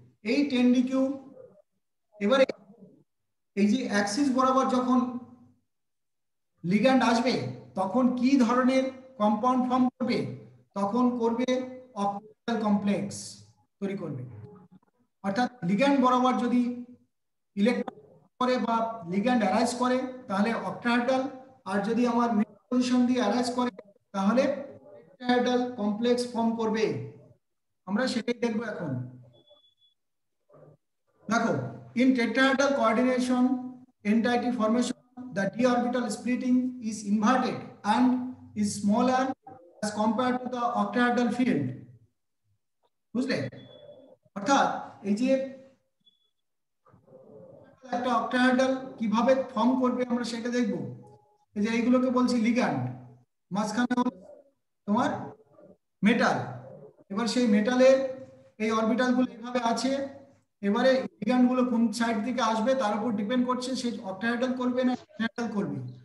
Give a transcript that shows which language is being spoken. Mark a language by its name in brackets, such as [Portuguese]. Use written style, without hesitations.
[Bangla] এই 10 ডিকিউ এবারে এই যে অ্যাক্সিস বরাবর যখন লিগ্যান্ড আসবে তখন কি ধরনের কম্পাউন্ড ফর্ম করবে, তখন করবে অক্টাহেড্রাল কমপ্লেক্স তৈরি করবে। অর্থাৎ লিগ্যান্ড বরাবর যদি ইলেকট্রন করে বা লিগ্যান্ড অ্যারাইজ করে তাহলে অক্টাহেড্রাল, আর যদি আমার মিড পজিশন দিয়ে অ্যারাইজ করে তাহলে টেট্রাহেড্রাল কমপ্লেক্স ফর্ম করবে। আমরা সেটাই দেখব এখন। [English] দেখো, in tetrahedral coordination entity formation the d orbital splitting is inverted and is smaller as compared to the octahedral field. [Bangla] বুঝলে? অর্থাৎ এই যে একটা অক্টাহেড্রাল কিভাবে ফর্ম করবে আমরা সেটা দেখব। এই যে এইগুলোকে বলছি লিগ্যান্ড, মাঝখানে তোমার মেটাল। এবার সেই মেটালের এই অরবিটাল গুলো এইভাবে আছে, এবারে লিগ্যান্ড গুলো কোন সাইড থেকে আসবে তার উপর ডিপেন্ড করছে সে অক্টাহেড্রাল করবে না টেট্রাহেড্রাল করবে।